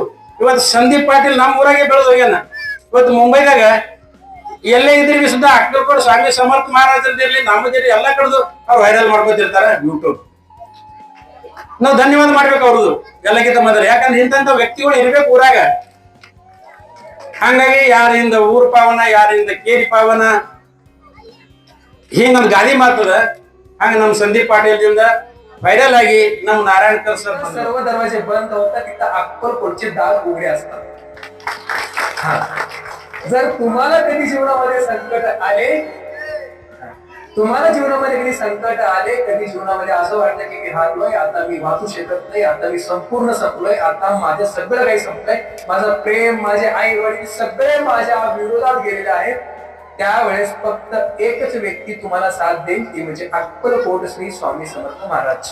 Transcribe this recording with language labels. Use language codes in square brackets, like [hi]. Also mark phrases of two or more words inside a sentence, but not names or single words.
[kn] ಇವತ್ತು ಸಂದೀಪ್ ಪಾಟೀಲ್ ನಮ್ಮ ಊರಾಗೆ ಬೆಳೆದು ಹೋಗ್ಯಾನ. ಇವತ್ತು ಮುಂಬೈದಾಗ ಎಲ್ಲೇ ಇದ್ರಿ ಸುದ್ದ ಅಕ್ಕಲ್ಕೋಡ್ ಸ್ವಾಮಿ ಸಮರ್ಥ ಮಹಾರಾಜರದಿರ್ಲಿ, ನಮ್ಮದಿರ್ಲಿ, ಎಲ್ಲ ಕಡೆದು ಅವ್ರು ವೈರಲ್ ಮಾಡ್ಕೊತಿರ್ತಾರೆ ಯೂಟ್ಯೂಬ್. ನಾವು ಧನ್ಯವಾದ ಮಾಡ್ಬೇಕು ಅವ್ರದ್ದು ಎಲ್ಲಕ್ಕಿಂತ ಮೊದಲು. ಯಾಕಂದ್ರೆ ಇಂಥ ವ್ಯಕ್ತಿಗಳು ಇರ್ಬೇಕು ಊರಾಗ. ಹಂಗಾಗಿ ಯಾರಿಂದ ಊರ್ ಪಾವನ, ಯಾರಿಂದ ಕೇರಿ ಪಾವನ, ಹಿಂಗೊಂದು ಗಾದಿ ಮಾತದ. ಹಂಗ ನಮ್ ಸಂದೀಪ್ ಪಾಟೀಲ್ದಿಂದ ವೈರಲ್ ಆಗಿ ನಮ್ ನಾರಾಯಣಕರ್ ಸರ್ [mr] सर्व दरवाजे बंद होतात, तिथं अक्कलकोटचे दार उघडे असतात. जर तुम्हाला कधी जीवनामध्ये संकट आले, तुम्हाला जीवनामध्ये कधी संकट आले, कधी जीवनामध्ये असं वाटतं की मी हारलोय, आता मी वाचू शकत नाही, आता मी संपूर्ण संपलोय, आता माझं सगळं काही संपलंय, माझं प्रेम, माझे आई वडील सगळे माझ्या विरोधात गेलेले आहेत, त्यावेळेस फक्त एकच व्यक्ती तुम्हाला साथ देईल, ती म्हणजे अक्कलकोट श्री स्वामी समर्थ महाराज.